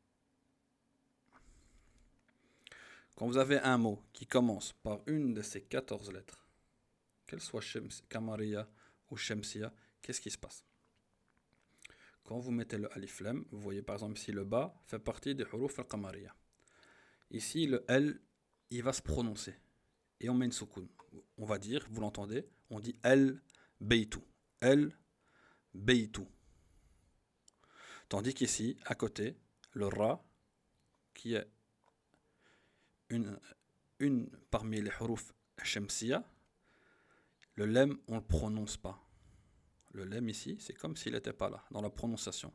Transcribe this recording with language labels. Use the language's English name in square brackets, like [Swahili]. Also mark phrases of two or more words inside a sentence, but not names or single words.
[French] Quand vous avez un mot qui commence par une de ces 14 lettres, qu'elle soit qamariya ou shamsiya, qu'est-ce qui se passe? Quand vous mettez le alif lam, vous voyez par exemple ici le bas fait partie des [Arabic] حروف القمرية. [French] Ici le L, il va se prononcer et on met une soukoun. On va dire, vous l'entendez, on dit [Arabic] البيتُ، البيتُ. [French] Tandis qu'ici, à côté, le ra, qui est une parmi les [Arabic] حروف شمسية, [French] le lem, on ne le prononce pas. Le lem ici, c'est comme s'il n'était pas là, dans la prononciation.